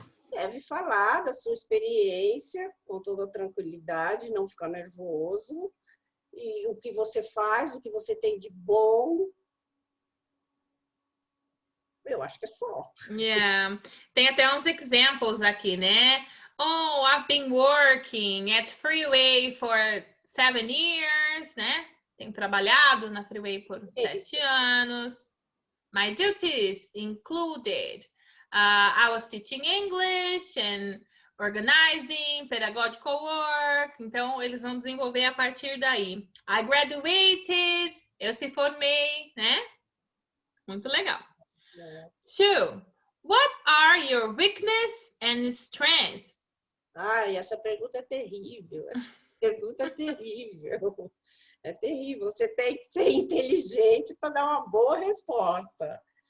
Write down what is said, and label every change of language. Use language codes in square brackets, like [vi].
[pt] Deve falar da sua experiência com toda tranquilidade, não ficar nervoso, e o que você faz, o que você tem de bom. Eu acho que é só. [en] Yeah. [pt] Tem até uns examples aqui, né? [en] Oh, I've been working at Freeway for 7 years, né? [pt] Tenho trabalhado na Freeway por 7 anos. [en] My duties included I was teaching English and organizing, pedagogical work. [pt] Então, eles vão desenvolver a partir daí. [en] I graduated, [pt] eu se formei, né? Muito legal. 2. [en] What are your weakness and strengths? [pt] Ai, essa pergunta é terrível. Essa pergunta é terrível. É terrível. Você tem que ser inteligente para dar uma boa resposta.